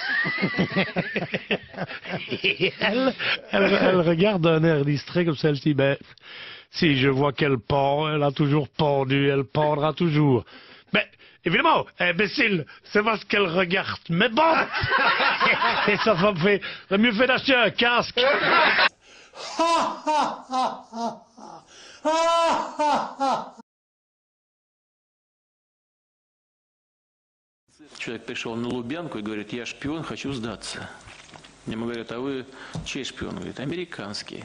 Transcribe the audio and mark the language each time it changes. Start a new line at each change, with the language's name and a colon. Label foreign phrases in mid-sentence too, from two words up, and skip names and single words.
French: Et elle regarde d'un air distrait comme ça, elle se dit, ben, si je vois qu'elle pend, elle a toujours pendu, elle pendra toujours. Ben, évidemment, imbécile, c'est parce qu'elle regarde mes bottes. Et sa femme fait, t'as mieux fait d'acheter un casque.
Russian: Человек пришел на Лубянку и говорит, я шпион, хочу сдаться. Ему говорят, а вы чей шпион? Он говорит, американский.